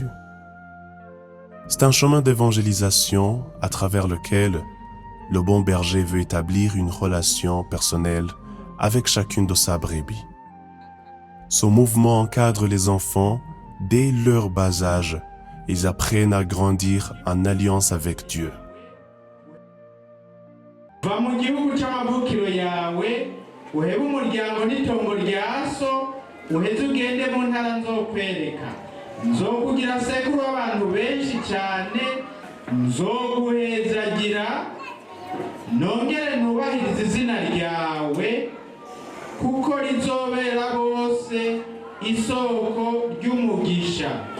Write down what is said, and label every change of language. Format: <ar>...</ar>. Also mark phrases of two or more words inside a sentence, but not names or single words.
<fr>C'est un chemin d'évangélisation à travers lequel le bon berger veut établir une relation personnelle avec chacune de sa brebis. Ce mouvement encadre les enfants dès leur bas âge. Ils apprennent à grandir en alliance avec Dieu.</fr> <rn>Va mu gihugu cy'amavukiro yawe uhebe umuryango n'itongo rya so uheze ugende mu ntara nzokwereka nzokugira sekuru w'abantu benshi cyane nzoguhezagira nongere ntubahirize izina ryawe kuko rizobera bose isoko ry'umugisha</rn>